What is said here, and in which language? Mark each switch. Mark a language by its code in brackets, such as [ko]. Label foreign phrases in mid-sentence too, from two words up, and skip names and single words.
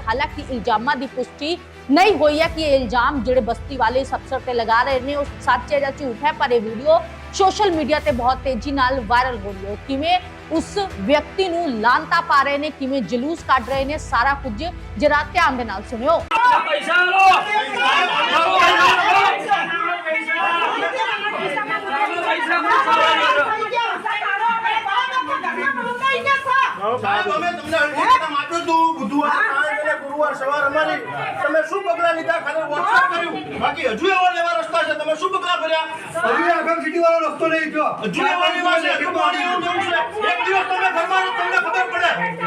[pa] ਹਾਲਾਂਕਿ ਇਲਜ਼ਾਮਾਂ ਦੀ ਪੁਸ਼ਟੀ ਨਹੀਂ ਹੋਈ ਹੈ ਕਿ ਇਹ ਇਲਜ਼ਾਮ ਜਿਹੜੇ ਬਸਤੀ ਵਾਲੇ ਇਸ ਅਫਸਰ ਤੇ ਲਗਾ ਰਹੇ ਨੇ ਉਹ ਸੱਚ ਹੈ ਜਾਂ ਝੂਠ ਹੈ, ਪਰ ਇਹ ਵੀਡੀਓ ਸੋਸ਼ਲ ਮੀਡੀਆ ਤੇ ਬਹੁਤ ਤੇਜ਼ੀ ਨਾਲ ਵਾਇਰਲ ਹੋ ਰਹੀ ਹੈ। ਕਿਵੇਂ ਉਸ ਵਿਅਕਤੀ ਨੂੰ ਲਾਂਤਾ ਪਾ ਰਹੇ ਨੇ, ਕਿਵੇਂ ਜਲੂਸ ਕੱਢ ਰਹੇ ਨੇ, ਸਾਰਾ ਕੁਝ ਜਰਾ ਧਿਆਨ ਦੇ ਨਾਲ ਸੁਣਿਓ। [gu] સાહેબ અમે તમને હલકા માપ્યો તું બુધવાર સાંજે ગુરુવાર સવાર અમારી તમે શું પગલા લીધા ખાલી વોટ્સએપ કર્યું બાકી હજુ એવા લેવા રસ્તા છે તમે શું પગલા ભર્યા હજુ આગળ સિટી વાળો રસ્તો નહીં ગયો હજુ એવા લેવા છે હજુ પાણી એવું જવું છે એક દિવસ તમે ઘરમાં તમને ખબર પડે।